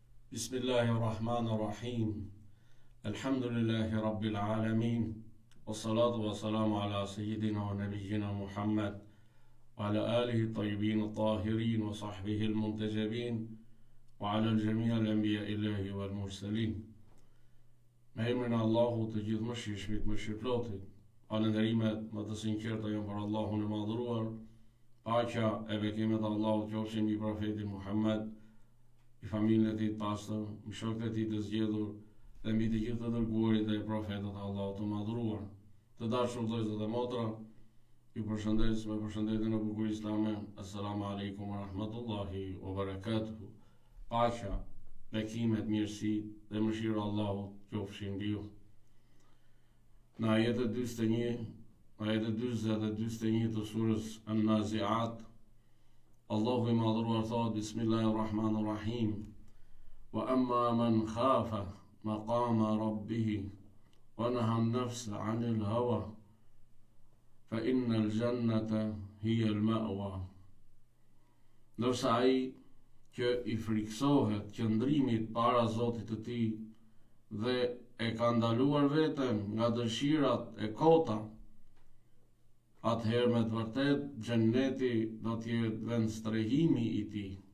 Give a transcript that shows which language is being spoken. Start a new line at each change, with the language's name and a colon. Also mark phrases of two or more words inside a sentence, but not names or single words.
Arabic: بسم الله الرحمن الرحيم. الحمد لله رب العالمين. والصلاة والسلام على سيدنا ونبينا محمد وعلى آله الطيبين الطاهرين وصحبه المنتجبين وعلى الجميع الأنبياء الله والمرسلين.
Albanian: Me emrin e Allahut të gjithë mëshirshmit, mëshirëplotit, falënderimet më të sinqerta janë për Allahun e madhëruar, paqja e bekimet e Allahut qofshin mbi profetin Muhammed, i familjen e tij të pastër, mbi shokët e tij të zgjedhur dhe mbi të gjithë të dërguarit dhe profetët e Allahut të madhëruar. Të dashur vëllezër dhe motra, ju përshëndes me përshëndetjen e bukur islame.
Arabic: السلام عليكم ورحمة الله وبركاته.
Albanian: Paqja, bekimet, mirësi dhe mëshira e Allahut qofshin mbi ju. Në ajetet 41, ajetet 40 dhe 41 të surës An-Nazi'at, Allahu i madhëruar thot: Bismillahirrahmanirrahim.
Arabic: وأما من خاف مقام ربه ونهى النفس عن الهوى فإن الجنة هي المأوى.
Albanian: Ndërsa ai që i friksohet qëndrimit para Zotit të tij dhe e ka ndaluar veten nga dëshirat e kota, atëherë me të vërtet xheneti do të jetë vend strehimi i tij.